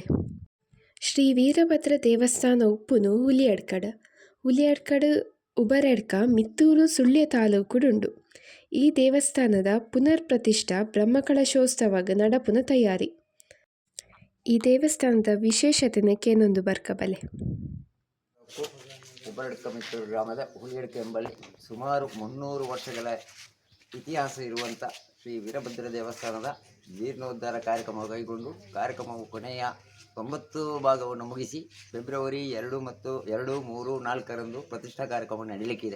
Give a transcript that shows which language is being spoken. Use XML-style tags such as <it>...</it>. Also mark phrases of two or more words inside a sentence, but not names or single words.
<tcy>ಶ್ರೀ ವೀರಭದ್ರ ದೇವಸ್ಥಾನ ಉಪ್ಪುನು ಹುಲಿಯಡ್ಕಡ್ ಉಬರಡ್ಕ ಮಿತ್ತೂರು ಸುಳ್ಯ ತಾಲೂಕುಡುಂಡು. ಈ ದೇವಸ್ಥಾನದ ಪುನರ್ ಪ್ರತಿಷ್ಠಾ ಬ್ರಹ್ಮಕಲಶೋತ್ಸವಗ್ ನಡಪುನ ತಯಾರಿ. ಈ ದೇವಸ್ಥಾನದ ವಿಶೇಷತೆನೆ ಕೇನೊಂದು ಬರ್ಕಬಲೆ.</tcy> <kn>ಉಬರಡ್ಕಮಿತ್ತೂರು ಗ್ರಾಮದ ಹುಲಿಯಡ್ಕ ಎಂಬಲ್ಲಿ ಸುಮಾರು 300 ವರ್ಷಗಳ ಇತಿಹಾಸ ಇರುವಂಥ ಶ್ರೀ ವೀರಭದ್ರ ದೇವಸ್ಥಾನದ ಜೀರ್ಣೋದ್ಧಾರ ಕಾರ್ಯಕ್ರಮ ಕೈಗೊಂಡು ಕಾರ್ಯಕ್ರಮವು ಕೊನೆಯ 90 ಭಾಗವನ್ನು ಮುಗಿಸಿ ಫೆಬ್ರವರಿ 2 ಮತ್ತು 2, 3, 4ರಂದು ಪ್ರತಿಷ್ಠಾ ಕಾರ್ಯಕ್ರಮ ನಡೀಲಿಕ್ಕಿದೆ.</kn>